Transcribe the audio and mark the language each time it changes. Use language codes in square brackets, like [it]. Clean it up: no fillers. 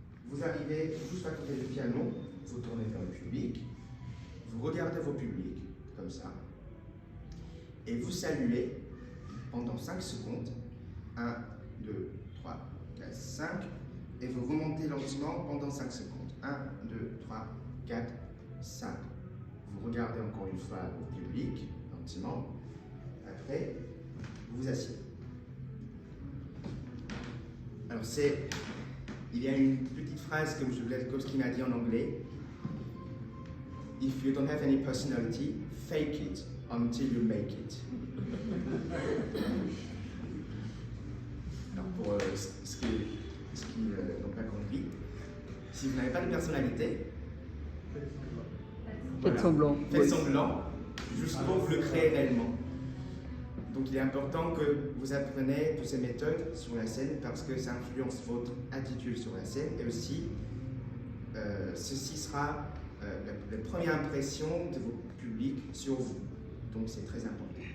[fr] Vous arrivez juste à côté du piano, vous tournez vers le public, vous regardez vos publics, comme ça, et vous saluez pendant 5 secondes, 1, 2, 3, 4, 5, et vous remontez lentement pendant 5 secondes, 1, 2, 3, 4, 5. Vous regardez encore une fois au public, lentement, après, vous vous asseyez. Alors il y a une petite phrase que Mjwel Kowski m'a dit en anglais. [en] If you don't have any personality, fake it until you make it. [fr] Alors pour ce qui n'ont pas compris, si vous n'avez pas de personnalité, Faites semblant. Faites semblant, juste pour vous le créer réellement. Donc il est important que vous appreniez toutes ces méthodes sur la scène parce que ça influence votre attitude sur la scène et aussi ceci sera la première impression de votre public sur vous. Donc c'est très important.